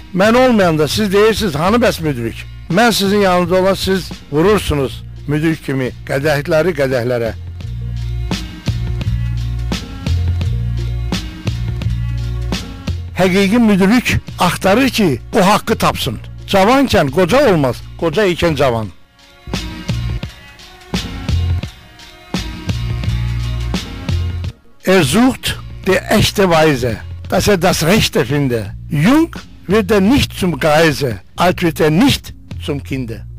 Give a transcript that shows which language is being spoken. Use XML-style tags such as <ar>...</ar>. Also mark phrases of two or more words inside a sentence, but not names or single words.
<az>Mən olmayanda siz deyirsiniz, hanı bəs müdrik? Mən sizin yanında olan siz vurursunuz müdrik kimi qədəhləri qədəhlərə. Həqiqi müdrik axtarır ki, o haqqı tapsın. Cavankən qoca olmaz, qoca ikən cavan.</az> <de>Sucht der echte Weise, dass das Rechte finde. Jung wird nicht zum Greise, alt wird nicht zum Kinde.</de>